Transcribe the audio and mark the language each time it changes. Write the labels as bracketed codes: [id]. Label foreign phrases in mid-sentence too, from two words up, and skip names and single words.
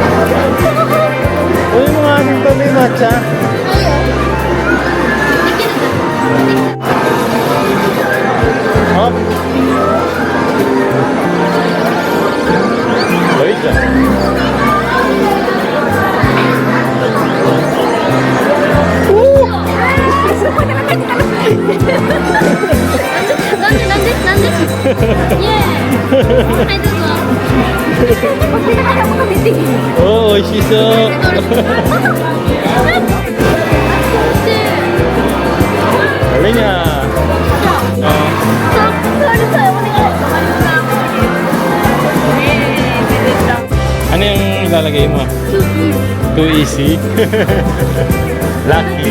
[tl] Uy, mga aning to may matcha. Hop. Wait lang. [ja] なんでイエーイはいどうぞ [tl] Oh, 美味しそう。Sabi niya. Ano yung ilalagay mo? [en] Too easy. Lucky.